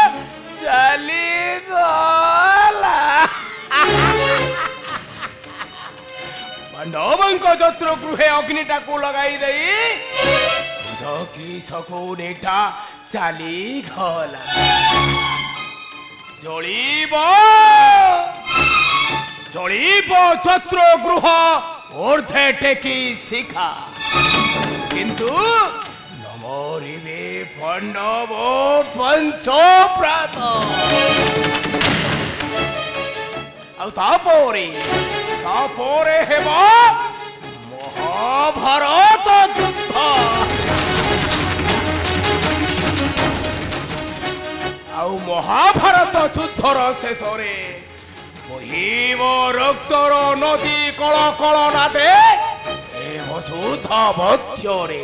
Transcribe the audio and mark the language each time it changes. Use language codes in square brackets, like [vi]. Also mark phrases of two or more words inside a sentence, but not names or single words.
[or] ପାଣ୍ଡବଙ୍କ ଯତ୍ର ଗୃହେ ଅଗ୍ନିଟାକୁ ଲଗାଇ ଦେଇ ଝକି ଶକୁନିଟା ଚାଲିଗଲା ଜଳିବ ଯତ୍ର ଗୃହ ଊର୍ଦ୍ଧ୍ୱେ ଟେକି ଶିଖା କିନ୍ତୁ ମରିବେ ପାଣ୍ଡବ ପଞ୍ଚ ପ୍ରାତ ଆଉ ତାପରେ ହେବ ମହାଭାରତ ଯୁଦ୍ଧ। ଆଉ ମହାଭାରତ ଯୁଦ୍ଧର ଶେଷରେ ବହିବ ରକ୍ତର ନଦୀ କଳ କଳ ନାଦେ ଏ ବସୁଧା ବକ୍ଷରେ।